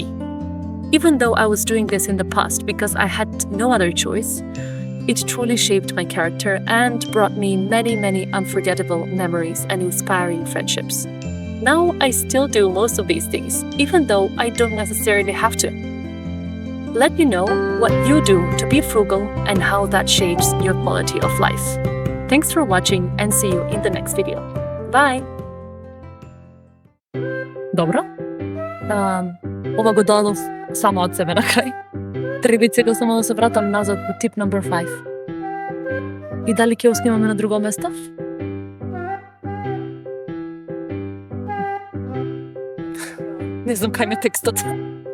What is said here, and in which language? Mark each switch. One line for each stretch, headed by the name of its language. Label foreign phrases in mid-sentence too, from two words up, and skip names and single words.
English: Even though I was doing this in the past because I had no other choice, it truly shaped my character and brought me many unforgettable memories and inspiring friendships. Now I still do most of these things, even though I don't necessarily have to. Let me know what you do to be frugal and how that shapes your quality of life. Thanks for watching and see you in the next video. Bye!
Macedonian: Dobro? Ova го дадов само од себе на крај. Треба сега само да се вратам назад по
English: tip number 5.
Macedonian: И дали ќе снимаме на друго место? Не знам кај ме текстот.